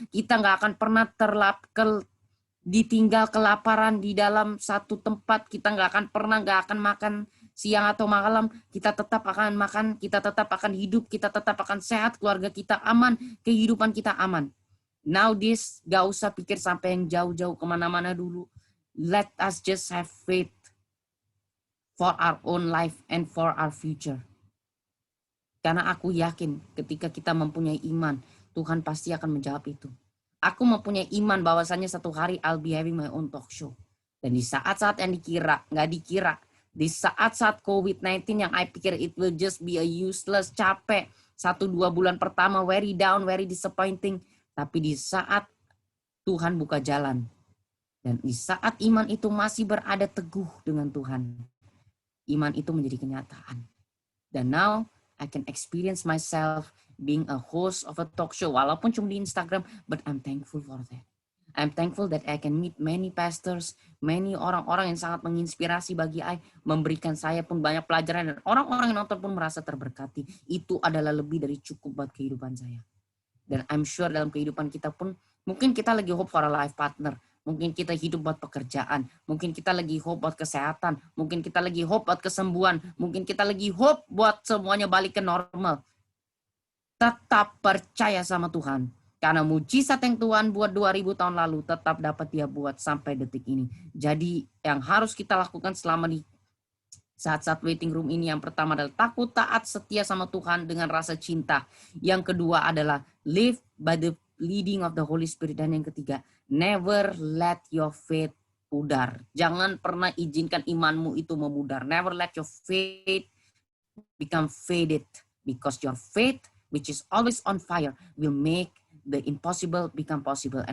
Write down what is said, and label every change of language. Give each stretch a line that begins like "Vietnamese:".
Indonesian: Kita nggak akan pernah ditinggal kelaparan di dalam satu tempat. Kita nggak akan makan siang atau malam. Kita tetap akan makan, kita tetap akan hidup, kita tetap akan sehat, keluarga kita aman, kehidupan kita aman. Now this, gak usah pikir sampai yang jauh-jauh kemana-mana dulu.
English: Let us just have faith for our own life and for our future.
Indonesian: Karena aku yakin ketika kita mempunyai iman, Tuhan pasti akan menjawab itu. Aku mempunyai iman bahwasannya satu hari
English: I'll be having my own talk show.
Indonesian: Dan di saat-saat yang nggak dikira, di saat-saat COVID-19 yang I pikir
English: it will just be a useless,
Indonesian: capek, 1-2 bulan pertama,
English: very down, very disappointing.
Indonesian: Tapi di saat Tuhan buka jalan, dan di saat iman itu masih berada teguh dengan Tuhan, iman itu menjadi kenyataan.
English: Dan now I can experience myself being a host of a talk show,
Indonesian: walaupun cuma di Instagram,
English: but I'm thankful for that. I'm thankful that I can meet many pastors, many
Indonesian: orang-orang yang sangat menginspirasi bagi I, memberikan saya pun banyak pelajaran, dan orang-orang yang nonton pun merasa terberkati. Itu adalah lebih dari cukup buat kehidupan saya. Dan
English: I'm sure
Indonesian: dalam kehidupan kita pun, mungkin kita lagi
English: hope for a life partner,
Indonesian: mungkin kita hidup buat pekerjaan, mungkin kita lagi hope buat kesehatan, mungkin kita lagi hope buat kesembuhan, mungkin kita lagi hope buat semuanya balik ke normal. Tetap percaya sama Tuhan. Karena mujizat yang Tuhan buat 2000 tahun lalu tetap dapat Dia buat sampai detik ini. Jadi yang harus kita lakukan selama di saat-saat waiting room ini, yang pertama adalah takut, taat, setia sama Tuhan dengan rasa cinta. Yang kedua adalah
English: live by the leading of the Holy Spirit.
Indonesian: Dan yang ketiga,
English: never let your faith
Indonesian: pudar. Jangan pernah izinkan imanmu itu memudar.
English: Never let your faith become faded. Because your faith, which is always on fire, will make the impossible become possible.